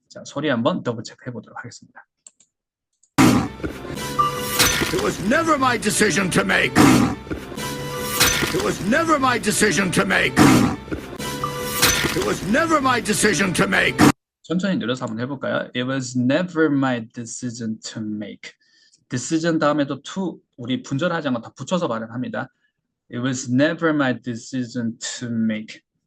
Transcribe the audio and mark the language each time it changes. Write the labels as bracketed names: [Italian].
[Korean] 자, 소리 한번 더블 체크 해보도록 하겠습니다. [English] It was never my decision to make. It was never my decision to make. It was never my decision to make. [Korean] 천천히 늘려서 한번 해볼까요? [English] It was never my decision to make. [Korean] decision 다음에도 to 우리 분절하지 않고 다 붙여서 발음합니다. [English] It was never my decision to make.